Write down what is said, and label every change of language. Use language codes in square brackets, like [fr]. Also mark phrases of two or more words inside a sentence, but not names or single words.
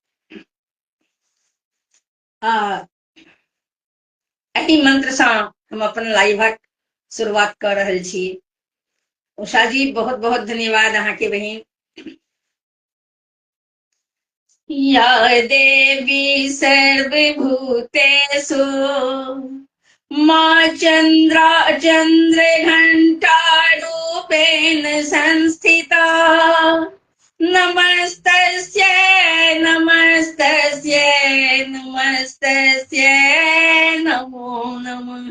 [mai] एही मंत्र से हम अपन लाइवक शुरुआत कर रहल छी। उषा जी बहुत बहुत धन्यवाद अहाँ के बहिन। [sa] या देवी सर्वभूतेषु माँ चंद्र घंटा रूपेण संस्थिता नमस्तस्यै नमस्तस्यै नमस्तस्यै नमो नमः।